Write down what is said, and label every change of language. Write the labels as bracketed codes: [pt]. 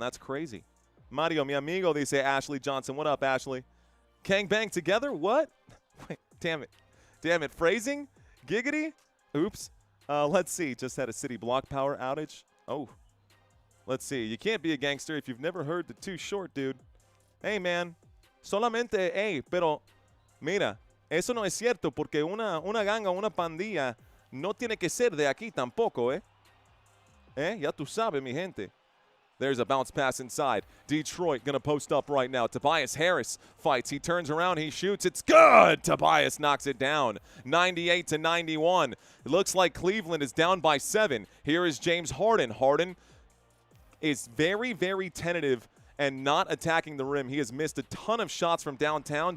[en] That's crazy. Mario, [es] mi amigo, [en] they say Ashley Johnson. What up, Ashley? Kang bang together? What? Wait, damn it. Damn it. Phrasing? Giggity? Oops. Let's see. Just had a city block power outage. Oh. Let's see. You can't be a gangster if you've never heard the Too Short, dude. Hey, man. [es] Solamente, hey, pero, mira, eso no es cierto porque una ganga, una pandilla no tiene que ser de aquí tampoco, eh? Ya tú sabes, mi gente. [en] There's a bounce pass inside. Detroit going to post up right now. Tobias Harris fights. He turns around. He shoots. It's good. Tobias knocks it down. 98-91. It looks like Cleveland is down by 7. Here is James Harden. Harden is very, very tentative and not attacking the rim. He has missed a ton of shots from downtown.